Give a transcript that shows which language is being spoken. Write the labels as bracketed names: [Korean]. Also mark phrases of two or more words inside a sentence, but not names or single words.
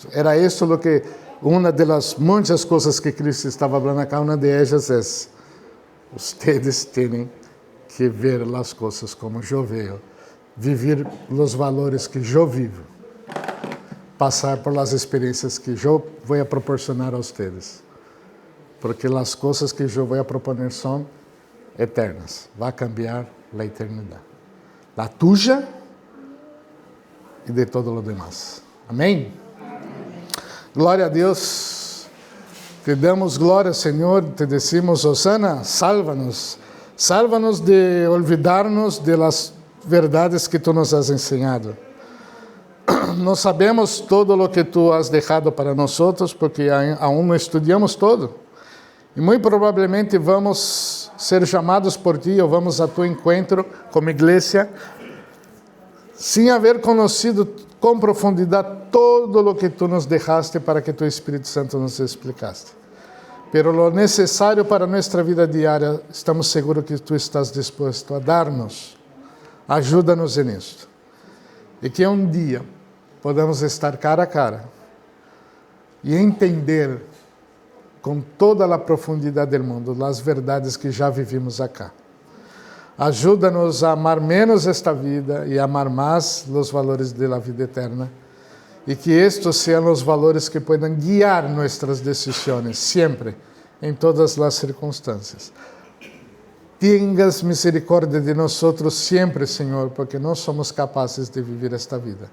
[Portuguese] Era isso o que, uma das muitas coisas que Cristo estava falando acá, uma de elas é, vocês têm que ver as coisas como eu vejo, viver os valores que eu vivo, passar por as experiências que eu vou proporcionar a vocês, porque as coisas que eu vou proponer são eternas, vai cambiar a eternidade, a tuya e de todo o demás. Amém? Glória a Deus. Te damos glória, Senhor. [Spanish] Te decimos, Hosana, sálvanos. Sálvanos de olvidarnos de las verdades que tu nos has enseñado. [Portuguese] não sabemos todo o que tu has deixado para nós, porque aún não estudamos todo. E muito provavelmente vamos ser chamados por ti, ou vamos a tu encontro como igreja, sem haver conhecido com profundidade todo o que tu nos deixaste para que tu Espírito Santo nos explicaste. [Spanish] Pero lo [Portuguese] necessário para nossa vida diária, estamos seguros que tu estás disposto a dar-nos. Ajuda-nos nisto. E que um dia podamos estar cara a cara e entender com toda a profundidade do mundo as verdades que já vivimos acá. Ajuda-nos a amar menos esta vida e amar mais os valores da vida eterna, e que estes sejam os valores que puedan guiar nossas decisões, sempre, em todas as circunstâncias. Tengas misericórdia de nós sempre, Senhor, porque não somos capazes de viver esta vida.